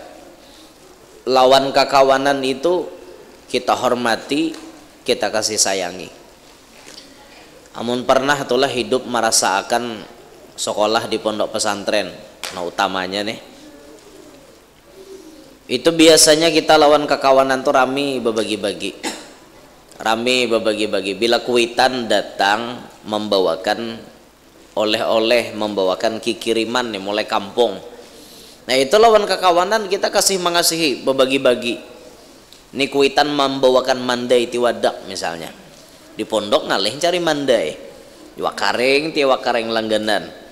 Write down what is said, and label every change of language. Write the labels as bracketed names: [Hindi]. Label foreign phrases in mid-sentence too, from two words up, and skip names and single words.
[Banjar] Lawan kekawanan itu kita hormati, kita kasih sayangi. Amun pernah itulah hidup merasakan sekolah di pondok pesantren, nah utamanya nih, itu biasanya kita lawan kekawanan tuh rami berbagi-bagi. Bila kuitan datang membawakan oleh-oleh, membawakan kikiriman nih mulai kampung. Nah itu lawan kekawanan kita kasih mengasihi, berbagi-bagi. Ini kuitan membawakan mandai tiwadak misalnya, di pondok ngalih cari mandai, tiwakareng langganan.